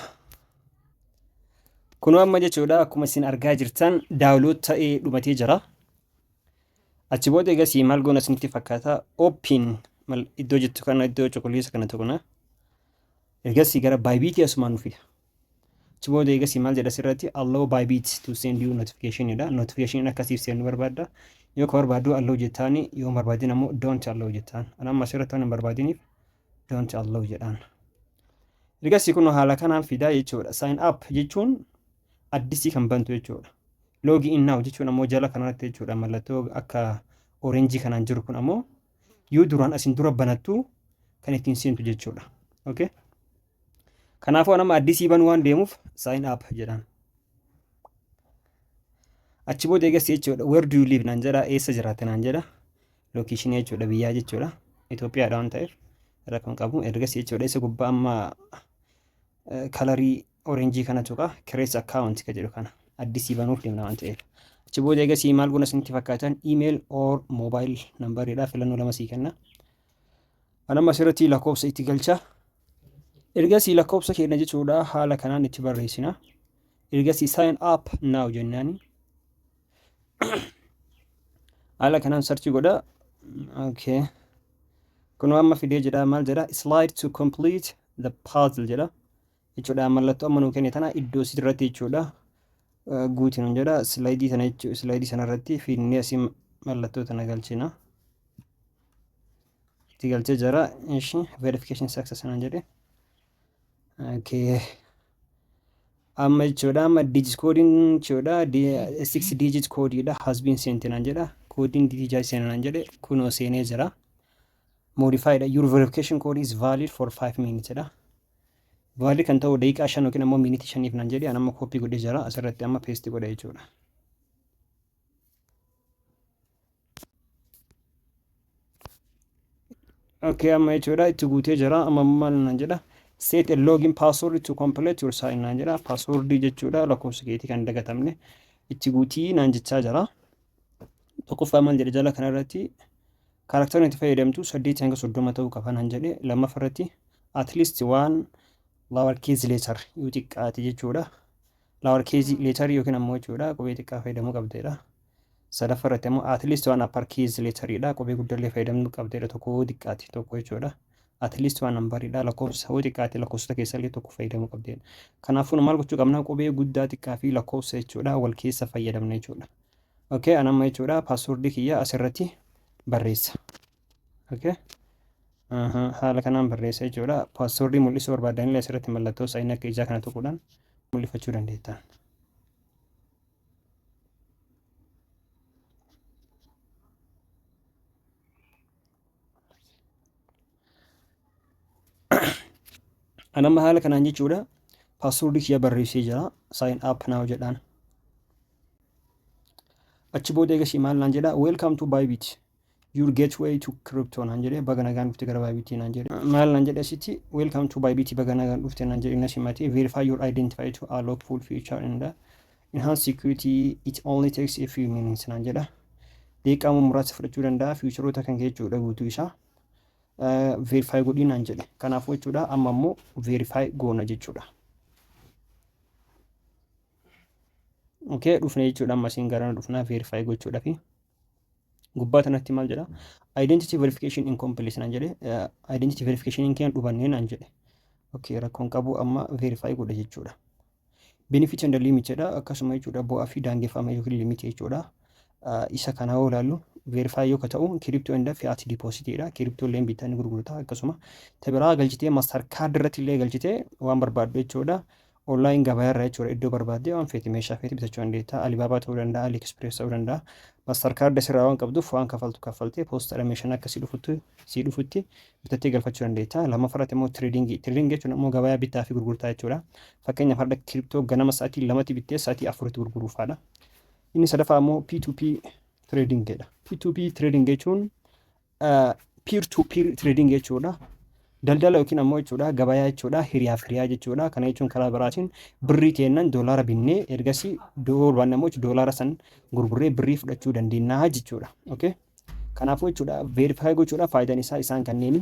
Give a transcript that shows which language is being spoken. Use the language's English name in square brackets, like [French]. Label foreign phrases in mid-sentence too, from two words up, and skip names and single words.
[Oromo] Kunoo amma jechuudha akkuma isin argaa jirtan daawunlood ta'ee dhumatee jira. Achi booda egasii maal goona isinitti fakkaata open iddoo jettu kana iddoo cuquliisa kana tuqna. Egasii gara Bybit asumaan nufi. Achi booda egasii maal jedha sirratti [English] allow Bybit to send you notification [Oromo] jedha. Notification akkasiif seenuu barbaadda. Yoo ka barbaadu allow jettaani yoo barbaadin ammoo [English] don't allow [Oromo] jettaan. Ana amma sirratti waan hin barbaadiniif [English] don't allow [Oromo] jedhaan. Egasii kun haala kanaan fidaa jechuudha. [English] Sign up [Oromo] jechuun addisii kan bantu jechuudha. [English] Log in now [Oromo] jechuun ammoo jala kanarratti jechuudha mallattoo akka orange kanaan jiru kun ammoo yoo duraan asin dura banattu kan ittiin seentu jechuudha. Okay. Kanaafuu nama addisii banuu waan deemuuf [English] sign up [Oromo] jedhaan. Achi booda eegas jechuudha [English] where do you live [Oromo] naan jedha eessa jiraata naan jedha location jechuudha biyyaa jechuudha Itoophiyaadha waan ta'eef rakkoon qabu ergas jechuudha isa gubbaa amma kalarii orange kana tuqa [English] create account [Oromo] ka jedhu kana. Addisii banuuf deemna waan ta'eef. Achi booda egasii maal goona isinitti fakkaatan [English] email or mobile number [Oromo] jedha filannoo lama sii kenna. Anamma asirratti lakkoofsa itti galcha. Ergasii lakkoofsa keenya jechuudha haala kanaan itti barreessina. Ergasii [English] sign up now [Oromo] jennaani. Haala kanaan search godha. Okay. Kun amma fidee jedha maal jedha [English] slide to complete the puzzle [Oromo] jedha. Jechuudha mallattoo amma nuu kenne tana iddoo sirratti jechuudha. Guutiin jedha slaidii sana jechuudha slaidii sana irratti fiinnee asii mallattoo tana galchina. Itti galchee jira ishi [English] verification success [Oromo] naan jedhe. Okay. Amma jechuudha amma [English] digit coding [Oromo] jechuudha [English] 6 digit code [Oromo] dha [English] has been sent [Oromo] naan jedha. [English] Coding digit sent [Oromo] naan jedhe kunoo seenee jira. [English] Modified your verification code is valid for 5 minutes [Oromo] dha. Valid kan ta'u daqiiqaa 5 yookiin ammoo miniitii 5 naan jedhe anamma copy godhee jira asirratti amma paste godha jechuudha. Okay, amma jechuudha itti guutee jira amma maal naan jedha [English] set a login password to complete your sign [Oromo] naan jedha password jechuudha lakkoofsa keetii kan dagatamne itti guutii naan jechaa jira. Tokkoffaa maal jedhe jala kanarratti kaaraktera itti fayyadamtu 8 hanga 30 ta'uu qaba naan jedhe lammaffaa irratti [English] at least one lowercase letter [Oromo] yoo xiqqaate jechuudha. [English] Lowercase letter [Oromo] yookiin ammoo jechuudha qubee xiqqaa fayyadamuu qabdeedha. Sadaffaa irratti ammoo [English] at least one uppercase letter [Oromo] dha qubee guddaallee fayyadamuu qabdeedha tokko xiqqaate tokko jechuudha. [English] At least one number [Oromo] dha lakkoofsa hoo xiqqaate lakkoofsota keessallee tokko fayyadamuu qabdeedha. Kanaafuu maal gochuu qabna qubee guddaa xiqqaa fi lakkoofsa jechuudha wal keessa fayyadamna jechuudha. Okay, anamma jechuudha password kiyya asirratti barreessa. Okay. Haala kanaan barreessa jechuudha. Password mul'isuu barbaadanillee asirratti mallattoo sign akka ijaa kana tuquudhaan mul'ifachuu dandeettan. Anamma haala kanaan jechuudha password kiyya barreessee jira [English] sign up now [Oromo] jedhaan. Achi booda eegasii maal naan jedha [English] welcome to Bybit. Your gateway to crypto [Oromo] naan jedhe baga nagaan dhufte gara Bybit naan jedhe maal naan jedhe asitti [English] welcome to Bybit [Oromo] baga nagaan dhufte naan jedhe nasimati [English] verify your identity to unlock full feature and enhance security it only takes a few minutes [Oromo] naan jedha. Daqiiqaa muraasa fudhachuu danda'a featureota kan jechuudha guutuu isaa verify godhi naan jedhe. Kanaafuu jechuudha amma ammoo verify goona jechuudha. Okay, dhufne jechuudha amma siin garana dhufnaa verify gochuudhaafi. Gubbaa tanatti maal jedha [English] identity verification incomplete [Oromo] naan jedhe [English] identity verification [Oromo] keen dhubannee naan jedhe. Okay, rakkoon qabu amma verify godha jechuudha. [English] benefit and limit [Oromo] jedha akkasuma jechuudha bu'aa fi daangeffama yookiin limit jechuudha. Isa kana yoo ilaallu verify yoo ta'u kiriptoo inda fiat depositidha. Kiriptoo illee bitanii gurgurtaa akkasuma tabiraa galchitee master card irratti illee galchitee waan barbaaddu jechuudha. Online gabaa irraa jechuudha iddoo barbaadde waan feeti meeshaa feeti bitachuu dandeetta. Alibaba ta'uu danda'a, AliExpress ta'uu danda'a. Master card asirraa waan qabduuf waan kaffaltee poostadha meeshaan akka si dhufutti bitattee galfachuu dandeetta. Lammaffatti immoo trading jechuun immoo gabaa bittaa fi gurgurtaa jechuudha. Fakkeenyaaf har'a kiriptoo ganama sa'aatii 2tti bittee sa'aatii 4tti gurguruufaadha. Inni sadaffaa immoo [English] P2P trading [Oromo] jedha. [English] P2P trading [Oromo] jechuun [English] peer to peer trading [Oromo] jechuudha. Daldala yookiin ammoo jechuudha gabayaa jechuudha hiriyaaf hiriyaa jechuudha. Kana jechuun karaa biraatiin birrii kennan doolaara binnee ergasii doolaaraan ammoo doolaara san gurgurree birrii fudhachuu dandeenya jechuudha. Okay. Kanaafuu jechuudha verify gochuudha faayidaan isaa isaan kanneeni.